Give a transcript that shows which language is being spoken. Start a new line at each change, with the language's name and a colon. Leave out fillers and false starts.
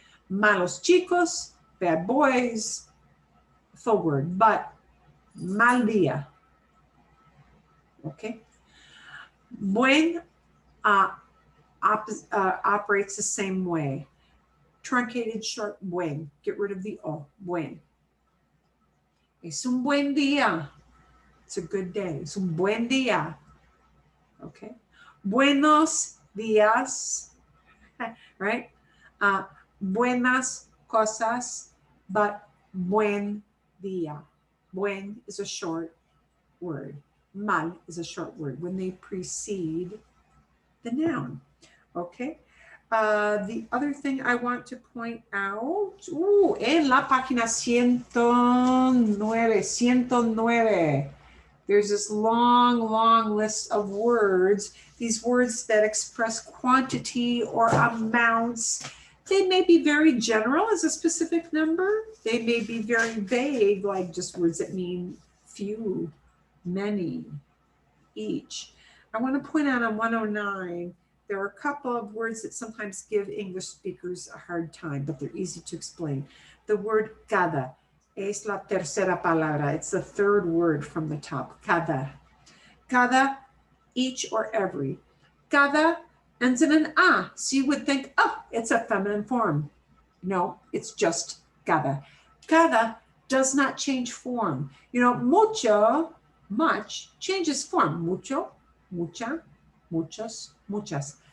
Spanish: Malos chicos,
English: bad boys, full word, but
Spanish: mal día,
English: okay? Buen operates the same way. Truncated short buen, get rid of the o, buen.
Spanish: Es un buen día,
English: it's a good day,
Spanish: es un buen día, okay? Buenos días, right? Buenas cosas, but buen día.
English: Buen is a short word. Mal is a short word when they precede the noun, okay? The other thing I want to point out,
Spanish: en la página 109,
English: there's this long list of words these words that express quantity or amounts, they may be very general as a specific number. They may be very vague, like just words that mean few, many, each. I want to point out on 109, there are a couple of words that sometimes give English speakers a hard time, but they're easy to explain. The word
Spanish: cada es la tercera palabra.
English: It's the third word from the top, cada. Cada, each or every. Cada ends in an a, so you would think, oh, it's a feminine form. No, it's just cada. Cada does not change form. You know, mucho, much, changes form.
Spanish: Mucho, mucha, muchos, muchas.